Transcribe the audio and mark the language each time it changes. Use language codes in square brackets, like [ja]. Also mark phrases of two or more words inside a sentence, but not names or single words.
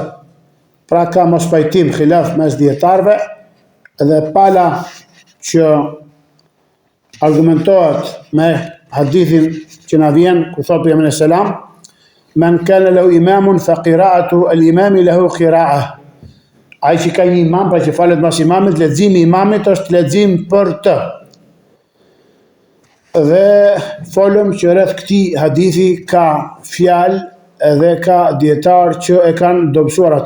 [sq] Pra ka mos pajtim, khilaf mes dietarëve, edhe pala që argumentohet me hadithin që na vjen ku thot pejgamberi selam: [ar] "من كان له إمام فقراءة الإمام له قراءة." [sq] Ai që ka një imam, pra që falet mas imamit, leximi i imamit është lexim për të. Dhe folëm që rreth këtij hadithi ka fjalë edhe ka dietar që e kanë dobësuar atë.